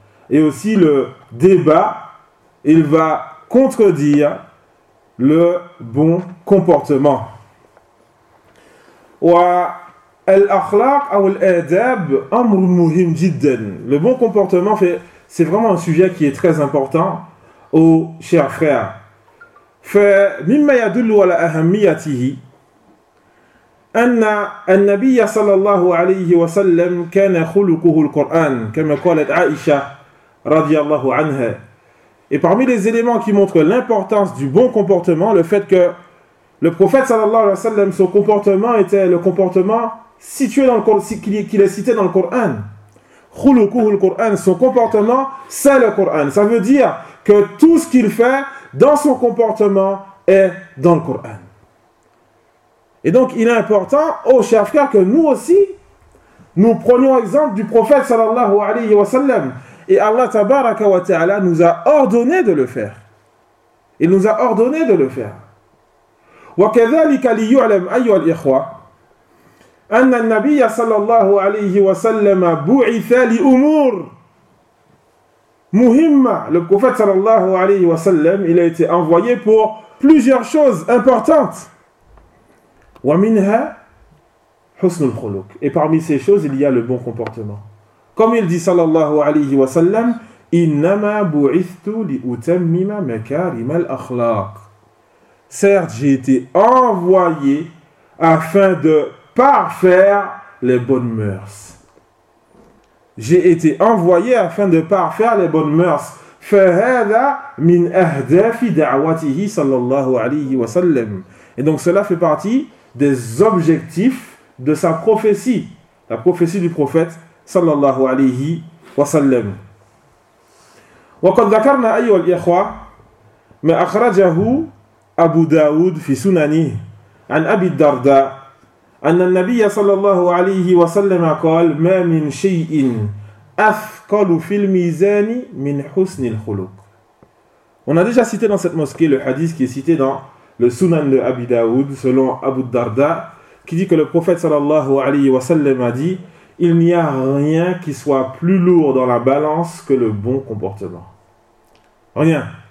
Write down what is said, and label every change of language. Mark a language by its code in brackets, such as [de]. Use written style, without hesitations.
[fr] Et aussi le débat, il va contredire le bon comportement. [ar] وَالْأَخْلَاقِ أَوْ الْأَدَابِ أَمْرٌ مُهِمْ جِدًا. [fr] Le bon comportement, c'est vraiment un sujet qui est très important, ô chers frères. [ar] فَمِمَّا يَدُلُّ عَلَى أَهَمِّيَتِهِ أن النبي صلى الله عليه وسلم كان خلقه القرآن كما قالت عائشة رضي الله عنها. [fr] Et parmi les éléments qui montrent l'importance du bon comportement, le fait que le prophète صلى الله عليه وسلم, son comportement était le comportement situé dans le Coran, qu'il est cité dans le Coran. [ar] خلقه القرآن, [fr] son comportement, c'est le Coran. Ça veut dire que tout ce qu'il fait dans son comportement est dans le Coran. Et donc, il est important, oh chers frères, que nous aussi, nous prenions exemple du prophète sallallahu alayhi wa sallam. Et Allah tabaraka wa ta'ala nous a ordonné de le faire. Il nous a ordonné de le faire. [ar] وَكَذَلِكَ لِيُعْلَمْ أَيُّهَا الْإِخْوَةِ أن النبي صلى الله عليه وسلم بعث لأمور مهمة. [fr] Le prophète صلى الله عليه وسلم, il a été envoyé pour plusieurs choses importantes. [ar] ومنها حسن الخلق. [fr] Et parmi ces choses, il y a le bon comportement. Comme il dit [ar] صلى الله عليه وسلم, إنما بعثت لأتمم مكارم الأخلاق. [fr] Certes, j'ai été envoyé afin de parfaire les bonnes mœurs. J'ai été envoyé afin de parfaire les bonnes mœurs. [ar] فَهَذَا مِنْ أَهْدَافِ دَعْوَتِهِ صَلَّى اللَّهُ عَلَيْهِ وَسَلَّمُ. [fr] Et donc cela fait partie des objectifs de sa prophétie, la prophétie du prophète صلى الله عليه وسلم. [ar] وَقَدْ ذَكَرْنَا أَيُّهَا الْإِخْوَةَ مَا أَخْرَجَهُ أبو داود في سننه عن أبي الدرداء أن النبي صلى الله عليه وسلم قال ما من شيء أثقل في الميزان من حسن الخلق. [fr] On a déjà cité dans cette mosquée le hadith qui est cité dans le Sunan de Abi Daoud selon Abu Darda, qui dit que le prophète صلى الله عليه وسلم a dit: il n'y a rien qui soit plus lourd dans la balance que le bon comportement. Rien.